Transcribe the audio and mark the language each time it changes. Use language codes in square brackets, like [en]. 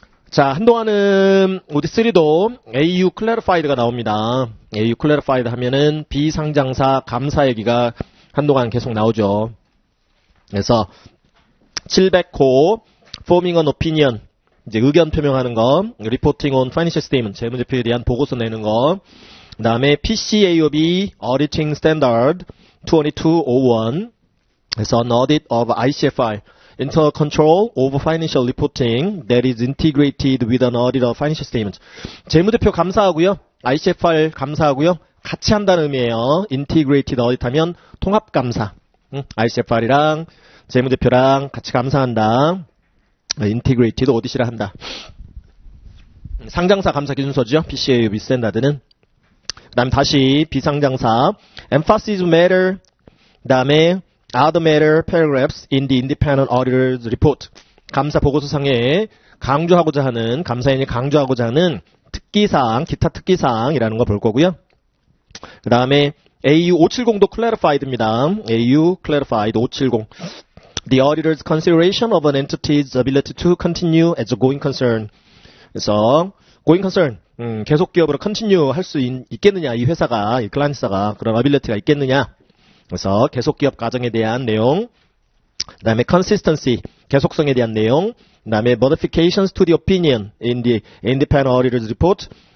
[ko] 자, 한동안은 오딧 3도 AU Clarified가 나옵니다. AU Clarified 하면은 비상장사 감사 얘기가 한동안 계속 나오죠. [en] 그래서 700호 Forming an Opinion, 이제 의견 표명하는 거, Reporting on Financial Statement, 재무제표에 대한 보고서 내는 거, 그 다음에 PCAOB Auditing Standard 2201, 그래서 an audit of ICFR, Internal Control of Financial Reporting that is integrated with an audit of financial statements. [ko] 재무제표 감사하고요, ICFR 감사하고요, 같이 한다는 의미예요. Integrated Audit 하면 통합감사. ICFR이랑 재무제표랑 같이 감사한다. Integrated Audit이라 한다. 상장사 감사 기준서죠. PCAOB 스탠다드는. 그 다음에 다시 비상장사. [en] Emphasis matter. 그 다음에 other matter paragraphs in the independent auditor's report. [ko] 감사 보고서상에 강조하고자 하는, 감사인이 강조하고자 하는 특기사항, 기타 특기사항이라는 거 볼 거고요. 그 다음에 AU 570도 clarified입니다. AU clarified 570. [en] The auditor's consideration of an entity's ability to continue as a going concern. [ko] 그래서 going concern, 계속 기업으로 continue 할 수 있겠느냐, 이 회사가, 이 클라이언트사가 그런 ability가 있겠느냐. 그래서 계속 기업 과정에 대한 내용. 그 다음에 consistency, 계속성에 대한 내용. [en] 그 다음에 modifications to the opinion in the independent auditor's report.